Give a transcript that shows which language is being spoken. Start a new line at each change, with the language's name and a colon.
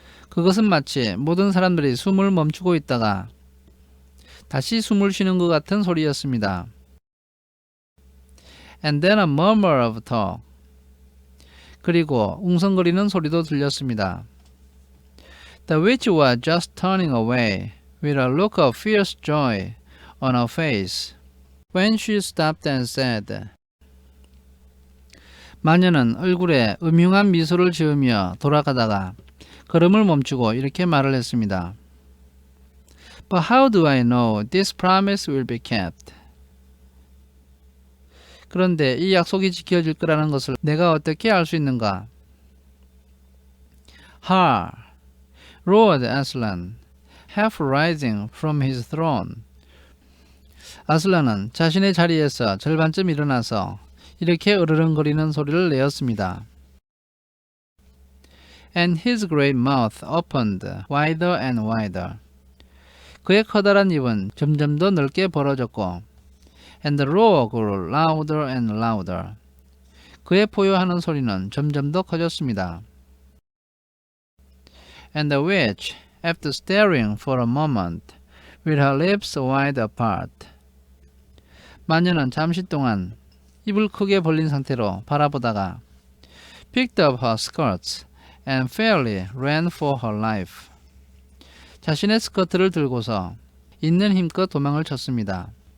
Korean: 그것은 마치 모든 사람들이 숨을 멈추고 있다가 다시 숨을 쉬는 것 같은 소리였습니다.
English: And then a murmur of talk.
Korean: 그리고 웅성거리는 소리도 들렸습니다.
English: The witch was just turning away with a look of fierce joy on her face when she stopped and said.
Korean: 마녀는 얼굴에 음흉한 미소를 지으며 돌아가다가 걸음을 멈추고 이렇게 말을 했습니다.
English: But how do I know this promise will be kept?
Korean: 그런데 이 약속이 지켜질 거라는 것을 내가 어떻게 알 수 있는가?
English: Ha! roared Aslan, half rising from his throne.
Korean: 아슬란은 자신의 자리에서 절반쯤 일어나서 이렇게 으르렁거리는 소리를 내었습니다.
English: And his great mouth opened wider and wider.
Korean: 그의 커다란 입은 점점 더 넓게 벌어졌고
English: And the roar grew louder and louder.
Korean: 그의 포효하는 소리는 점점 더 커졌습니다.
English: And the witch, after staring for a moment, with her lips wide apart.
Korean: 마녀는 잠시 동안 입을 크게 벌린 상태로 바라보다가
English: picked up her skirts and fairly ran for her life.
Korean: 자신의 스커트를 들고서 있는 힘껏 도망을 쳤습니다.